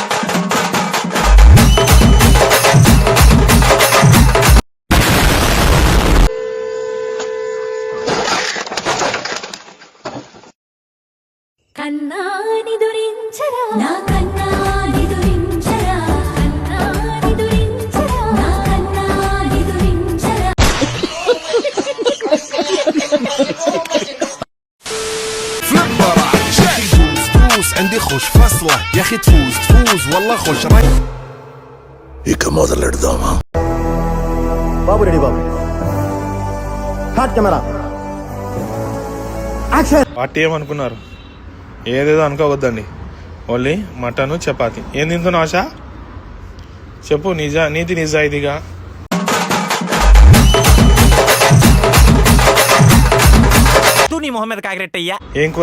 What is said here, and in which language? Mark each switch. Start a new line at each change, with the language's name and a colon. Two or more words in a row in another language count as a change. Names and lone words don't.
Telugu: కన్నాని దురించరా నా కన్నాని దురించరా కన్నాని దురించరా నా కన్నాని దురించరా.
Arabic: عندي خوش فصلة يا اخي تفوز والله خوش راي
Telugu: ఇక మొదలెడదామా? బాబు రెడీ బాబు.
English: hot camera action.
Telugu: పార్టీ ఏమనుకున్నారు? ఏదేదో అనుకోవద్దండి.
English: only mutton
Telugu: చపాతి. ఏం తింటున్నావు ఆశ? చెప్పు నీతి నిజాయితీగా. ఏం కూర?